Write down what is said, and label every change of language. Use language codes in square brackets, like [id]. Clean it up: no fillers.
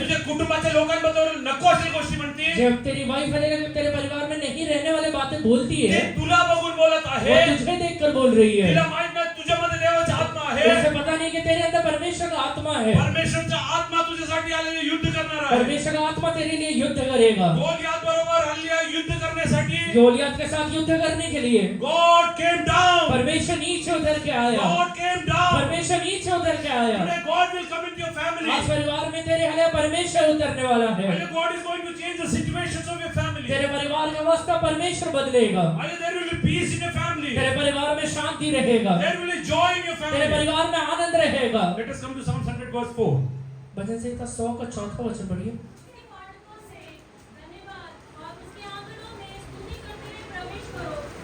[mr] तुझ्या कुटुंबाच्या लोकांबरोबर नको अशी गोष्टी म्हणते, [hi] जब तेरी वाइफ तेरे परिवार में नहीं रहने वाली बातें बोलती [mr] ते [hi] है, [mr] तुला बघून बोलत [hi] वो [mr] आहे. [hi] तुझे देखकर बोल रही है. [mr] तिला माहित नाही तुझ्यामध्ये देवाचा आत्मा आहे. [hi] उसे पता नहीं कि तेरे अंदर परमेश्वर का आत्मा है. [mr] परमेश्वरचा आत्मा तुझ्यासाठी आलेले युद्ध करणार आहे. [hi] परमेश्वर का आत्मा तेरे लिए युद्ध करेगा. [mr] गोलियात बरोबर हल्ल्या युद्ध करण्यासाठी [hi] गोलियत के साथ युद्ध करने के लिए [en] God came down. [hi] परमेश्वर नीचे उतर के आया. [en] God came down. [hi] परमेश्वर नीचे उतर के आया. [en] Today God will come into your family. [hi] आज परिवार में तेरे हले परमेश्वर उतरने वाला है. [en] And God is going to change the situations of your family. [hi] तेरे परिवार का अवस्था परमेश्वर बदलेगा. [en] And there will be peace in your family. [hi] तेरे परिवार में शांति रहेगा. [en] There will be joy in your [hi] तेरे [en] family. [hi] परिवार में आनंद रहेगा. [en] Let us come to Psalm 100 verse 4. [hi] भजन संहिता 100 का 4वां वचन पढ़िए. उसके फाटकों से धन्यवाद और उसके आंगनों में स्तुति करते हुए प्रवेश करो.